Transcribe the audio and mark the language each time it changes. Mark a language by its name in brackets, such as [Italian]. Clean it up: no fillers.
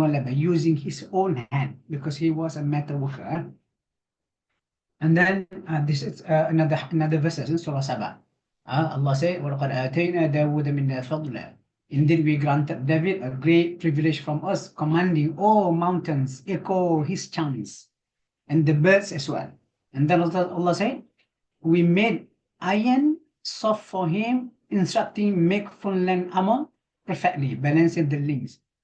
[English] Using his own hand, because he was a metal worker. And then this is another verse in Surah Sabah. Allah said, [Arabic] وَلَقَدْ آتَيْنَا دَاوُودَ مِنَّا فَضْلًا. [English] Indeed, we granted David a great privilege from us, commanding all mountains, echo his chants, and the birds as well. And then Allah said, we made iron soft for him, instructing make full length armor perfectly, balancing the links.